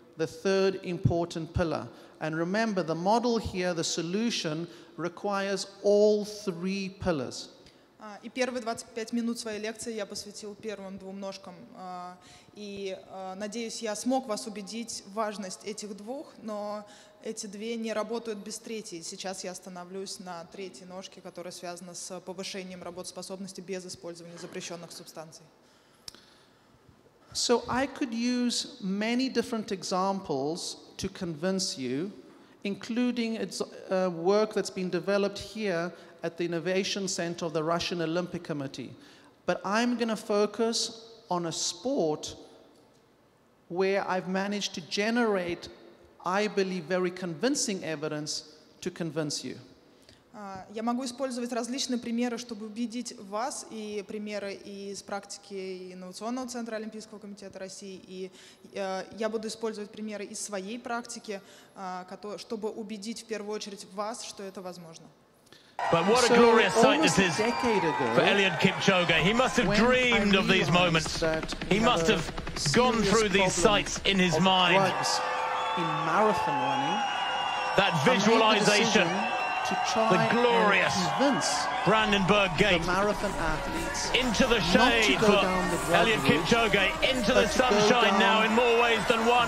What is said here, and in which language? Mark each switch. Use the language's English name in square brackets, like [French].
[English] The third important pillar. And remember, the model here, the solution, requires all three pillars. [Russian] И первые 25 минут своей лекции я посвятил первым двум ножкам. И надеюсь, я смог вас убедить в важность этих двух, но эти две не работают без третьей. Сейчас я остановлюсь на третьей ножке, которая связана с повышением работоспособности без использования запрещенных субстанций. [English] So I could use many different examples to convince you, including work that's been developed here at the Innovation Center of the Russian Olympic Committee. But I'm going to focus on a sport where I've managed to generate, I believe, very convincing evidence to convince you. [Russian] Я могу использовать различные примеры, чтобы убедить вас, и примеры из практики Инновационного центра Олимпийского комитета России, и я буду использовать примеры из своей практики, чтобы убедить в первую очередь вас, что это возможно. [English] But what a glorious sight this is for Eliud Kipchoge. He must have dreamed of these moments. He must have gone through these sights in his mind. In marathon running, that visualization, the glorious Brandenburg Gate, into the shade for Eliud Kipchoge, into the sunshine now in more ways than one.